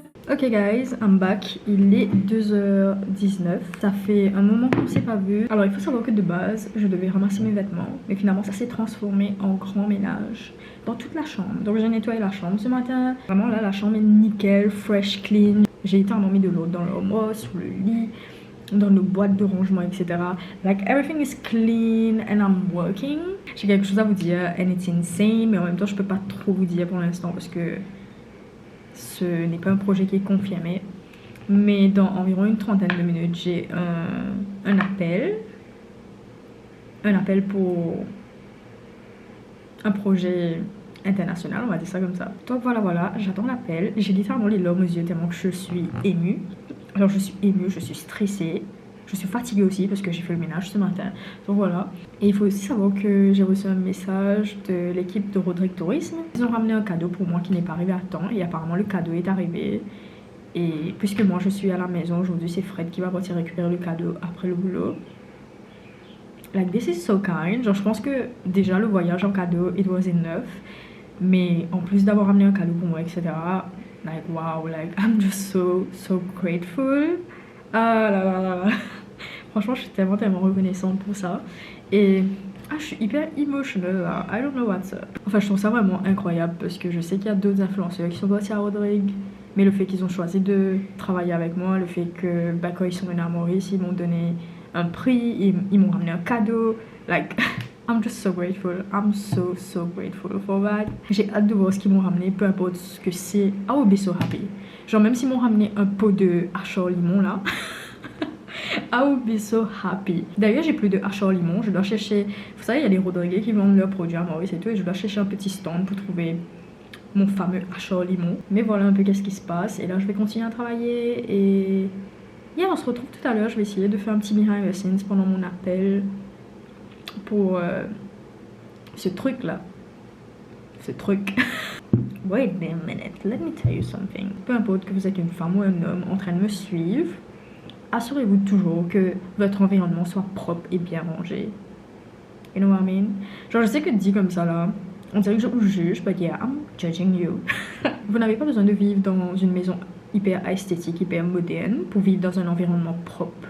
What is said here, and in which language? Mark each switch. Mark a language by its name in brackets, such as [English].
[English] Ok guys, I'm back, [French] il est 2h19, ça fait un moment qu'on s'est pas vu. Alors il faut savoir que de base, je devais ramasser mes vêtements, mais finalement ça s'est transformé en grand ménage dans toute la chambre. Donc j'ai nettoyé la chambre ce matin, vraiment là la chambre est nickel, fresh, clean. J'ai éternellement mis de l'eau dans l'armoire, sous le lit, dans nos boîtes de rangement, etc. [English] Like everything is clean and I'm working. [French] J'ai quelque chose à vous dire [English] and it's insane, [French] mais en même temps je peux pas trop vous dire pour l'instant parce que ce n'est pas un projet qui est confirmé, mais dans environ une trentaine de minutes, j'ai un appel pour un projet international, on va dire ça comme ça. Donc voilà, j'attends l'appel. J'ai littéralement les larmes aux yeux tellement que je suis émue. Alors je suis émue, je suis stressée, je suis fatiguée aussi parce que j'ai fait le ménage ce matin. Donc voilà. Et il faut aussi savoir que j'ai reçu un message de l'équipe de Rodrigue Tourisme. Ils ont ramené un cadeau pour moi qui n'est pas arrivé à temps et apparemment le cadeau est arrivé. Et puisque moi je suis à la maison aujourd'hui, c'est Fred qui va partir récupérer le cadeau après le boulot. [English] Like this is so kind. [French] Genre je pense que déjà le voyage en cadeau [English] it was enough. [French] Mais en plus d'avoir ramené un cadeau pour moi, etc. [English] Like wow, like I'm just so grateful. Ah là là là. [French] Franchement, je suis tellement reconnaissante pour ça. Et je suis hyper emotional là. [English] I don't know what's up. [French] Enfin, je trouve ça vraiment incroyable parce que je sais qu'il y a d'autres influenceurs qui sont partis à Rodrigue. Mais le fait qu'ils ont choisi de travailler avec moi, le fait que quand ils sont venus à Maurice, ils m'ont donné un prix, ils m'ont ramené un cadeau. [English] Like, I'm just so grateful. I'm so grateful for that. [French] J'ai hâte de voir ce qu'ils m'ont ramené, peu importe ce que c'est. [English] I will be so happy. [French] Genre, même s'ils m'ont ramené un pot de hachor limon là. [English] I would be so happy. [French] D'ailleurs, j'ai plus de hachor limon. Je dois chercher. Vous savez, il y a des Rodriguez qui vendent leurs produits à Maurice et tout. Et je dois chercher un petit stand pour trouver mon fameux hachor limon. Mais voilà un peu qu'est-ce qui se passe. Et là, je vais continuer à travailler. Et on se retrouve tout à l'heure. Je vais essayer de faire un petit behind the scenes pendant mon appel pour ce truc là. Ce truc. [English] Wait a minute, let me tell you something. [French] Peu importe que vous êtes une femme ou un homme en train de me suivre, assurez-vous toujours que votre environnement soit propre et bien rangé. [English] You know what I mean? [French] Genre je sais que dit comme ça là, on dirait que je vous juge, [English] but yeah, I'm judging you. [French] Vous n'avez pas besoin de vivre dans une maison hyper esthétique, hyper moderne pour vivre dans un environnement propre.